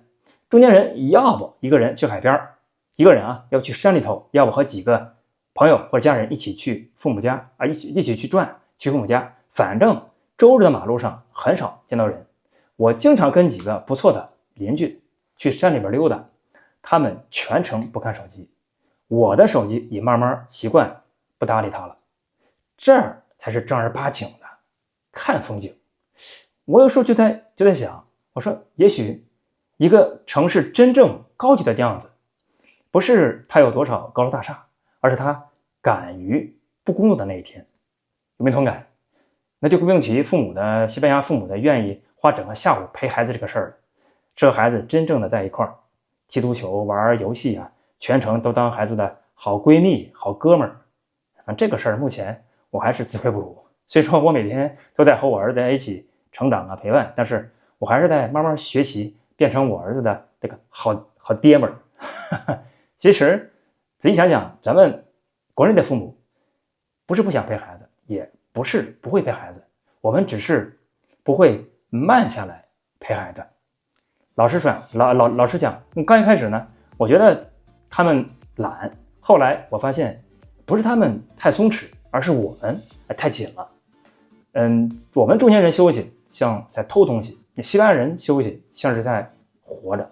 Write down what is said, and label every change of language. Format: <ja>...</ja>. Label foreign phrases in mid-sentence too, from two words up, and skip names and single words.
<zh>中年人要不一個人去海邊，一個人要去山裡頭，要不和幾個朋友或者家人一起去父母家一起去轉去父母家。反正周日的馬路上很少見到人。我經常跟幾個不錯的鄰居去山裡邊溜達，他們全程不看手機，我的手機也慢慢習慣不搭理他了。這兒才是正兒八經的看風景。我有時候就在想，我說也許一個城市真正高級的樣子，不是它有多少高樓大廈，而是它敢於不工作的那一天。有沒有同感？那就不用提西班牙父母的願意花整個下午陪孩子這個事兒了。這孩子真正的在一塊兒踢足球、玩遊戲全程都當孩子的好閨蜜、好哥們兒。反正這個事兒目前我還是自愧不如。雖說我每天都在和我兒子在一起成長陪伴，但是我還是在慢慢學習變成我兒子的這個好爹們兒。其實仔細想想，咱們國內的父母不是不想陪孩子，也不是不會陪孩子，我們只是不會慢下來陪孩子。老實講，剛一開始呢，我覺得他們懶，後來我發現不是他們太鬆弛，而是我們太緊了。我們中年人休息像在偷東西，西班牙人休息像是在活着。</zh>